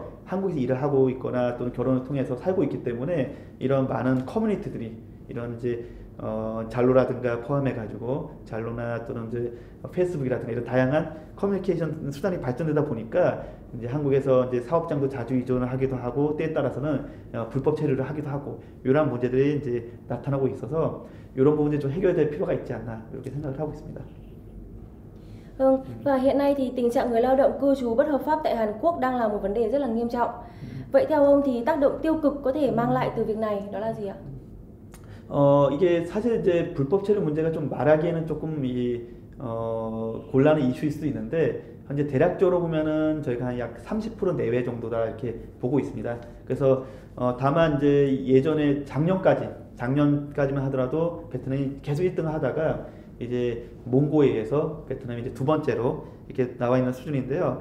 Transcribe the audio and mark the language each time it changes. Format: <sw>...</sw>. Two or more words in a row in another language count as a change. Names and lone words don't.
<ko>한국에서 일을 하고 있거나 또는 결혼을 통해서 살고 있기 때문에 이런 많은 커뮤니티들이 이런 이제 잘로라든가 포함해가지고 잘로나 또는 이제 페이스북이라든가 이런 다양한 커뮤니케이션 수단이 발전되다 보니까 이제 한국에서 이제 사업장도 자주 이전을 하기도 하고 때에 따라서는 불법 체류를 하기도 하고 이러한 문제들이 이제 나타나고 있어서 이런 부분이 좀 해결될 필요가 있지 않나 이렇게 생각을 하고 있습니다.</ko> <vi>Vâng, và hiện nay thì tình trạng người lao động cư trú bất hợp pháp tại Hàn Quốc đang là một vấn đề rất là nghiêm trọng. Vậy theo ông thì tác động tiêu cực có thể mang lại từ việc này đó là gì ạ?</vi> <ko>이게 사실 이제 불법 체류 문제가 좀 말하기에는 조금 곤란한 이슈일 수도 있는데 현재 대략적으로 보면은 저희가 한 약 30% 내외 정도다 이렇게 보고 있습니다. 그래서 다만 이제 예전에 작년까지만 하더라도 베트남이 계속 1등을 하다가 이제 몽고에 의해서 베트남이 이제 두 번째로 이렇게 나와 있는 수준인데요.</ko>